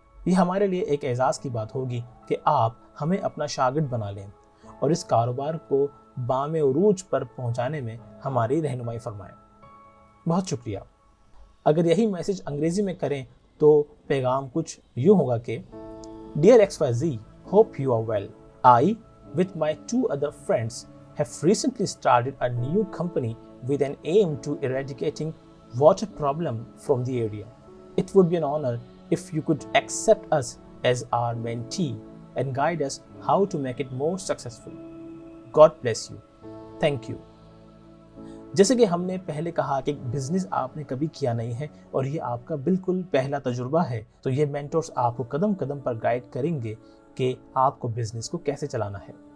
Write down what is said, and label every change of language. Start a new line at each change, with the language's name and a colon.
Hindi: ये हमारे लिए एक एजाज़ की बात होगी कि आप हमें अपना शागिर्द बना लें और इस कारोबार को बामे उरूज पर पहुंचाने में हमारी रहनुमाई फरमाएं। बहुत शुक्रिया। अगर यही मैसेज अंग्रेज़ी में करें तो पैगाम कुछ यूँ होगा कि dear XYZ,
English: hope you are well. I, with my 2 other friends, have recently started a new company with an aim to eradicating water problem from the area. It would be an honor if you could accept us as our mentee and guide us how to make it more successful. God bless you. Thank you.
Hindi: जैसे कि हमने पहले कहा कि business आपने कभी किया नहीं है और ये आपका बिल्कुल पहला तजुर्बा है, तो ये मेंटोर्स आपको कदम कदम पर गाइड करेंगे कि आपको बिजनेस को कैसे चलाना है।